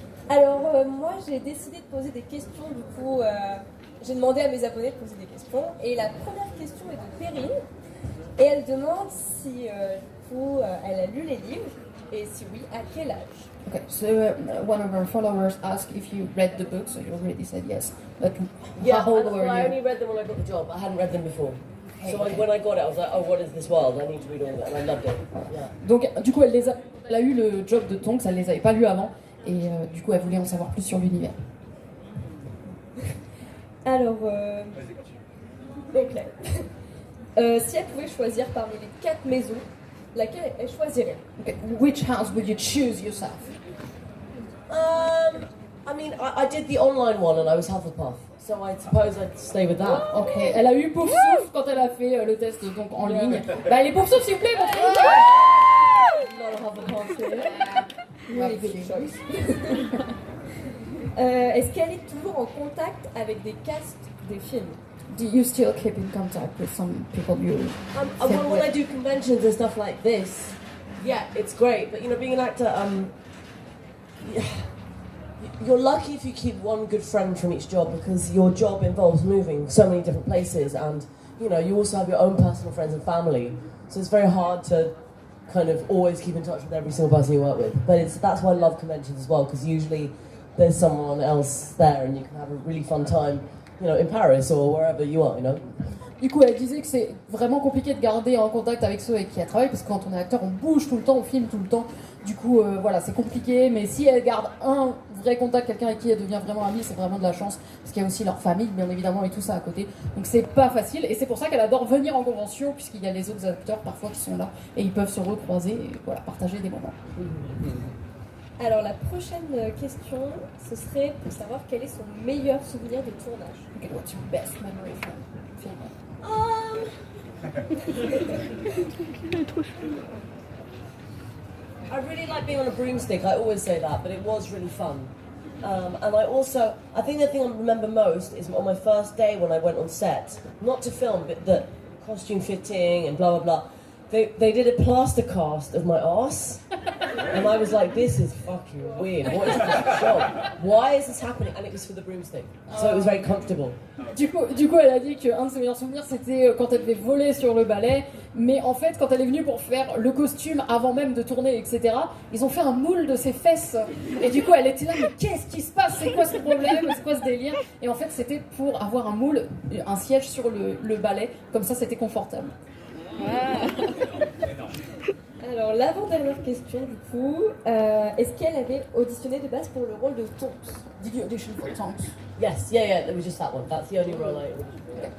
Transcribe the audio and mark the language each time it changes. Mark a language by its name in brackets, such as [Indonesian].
[French] Alors, moi, j'ai décidé de poser des questions. Du coup, j'ai demandé à mes abonnés de poser des questions. Et la première question est de Perrine. Et elle demande si, elle a lu les livres. Et si oui, à quel âge? [English] Okay, so one of our followers asked if you read the book, so you already said yes. But Yeah, how old were I you? only read them when I got the job. I hadn't read them before. So when I got it, I was like, oh, what is this world? I need to read all of it, and I loved it. Yeah. [French] Donc, du coup, elle a eu le job de Tonks, elle les avait pas lus avant, et du coup, elle voulait en savoir plus sur l'univers. Alors, donc si elle pouvait choisir parmi les 4 maisons, laquelle elle choisirait? [English] Okay. Which house would you choose yourself? I mean, I did the online one, and I was Hufflepuff. So I suppose I'd stay with that. [French] Ok, elle a eu pouf souffle quand elle a fait le test donc en ligne. Bah les pouf souffle s'il vous plaît, montrez-nous. [English] Not a Hufflepuff here. Really good choice. [French] Est-ce qu'elle est toujours en contact avec des casts des films? [English] Do you still keep in contact with some people you? Well, when I do conventions and stuff like this, yeah, it's great. But you know, being an actor, you're lucky if you keep one good friend from each job, because your job involves moving so many different places, and you know, you also have your own personal friends and family. So it's very hard to kind of always keep in touch with every single person you work with. But that's why I love conventions as well, because usually there's someone else there, and you can have a really fun time, you know, in Paris or wherever you are, you know. [French] Du coup, elle disait que c'est vraiment compliqué de garder en contact avec ceux avec qui elle travaille, parce que quand on est acteur, on bouge tout le temps, on filme tout le temps. Du coup, voilà, c'est compliqué. Mais si elle garde un vrai contact, quelqu'un avec qui elle devient vraiment amie, c'est vraiment de la chance, parce qu'il y a aussi leur famille, bien évidemment, et tout ça à côté. Donc c'est pas facile, et c'est pour ça qu'elle adore venir en convention, puisqu'il y a les autres acteurs parfois qui sont là, et ils peuvent se recroiser et voilà, partager des moments. Alors la prochaine question, ce serait pour savoir quel est son meilleur souvenir de tournage. [English] Okay, what's your best memory from filming? I really like being on a broomstick. I always say that, but it was really fun. And I think the thing I remember most is on my first day when I went on set, not to film, but the costume fitting and blah blah blah. They did a plaster cast of my arse, and I was like, this is fucking weird. What is this job? Why is this happening? And it was for the broomstick, so it was very comfortable. [French] Du coup, elle a dit qu'un de ses meilleurs souvenirs, c'était quand elle devait voler sur le balai. Mais en fait, quand elle est venue pour faire le costume avant même de tourner, etc., ils ont fait un moule de ses fesses. Et du coup, elle était là, mais qu'est-ce qui se passe? C'est quoi ce problème? C'est quoi ce délire? Et en fait, c'était pour avoir un moule, un siège sur le balai. Comme ça, c'était confortable. Alors l'avant-dernière question du coup, est-ce qu'elle avait auditionné de base pour le rôle de Tonks? [English] Did you audition for Tonks? Yes, yeah, it was just that one. That's the only role I auditioned.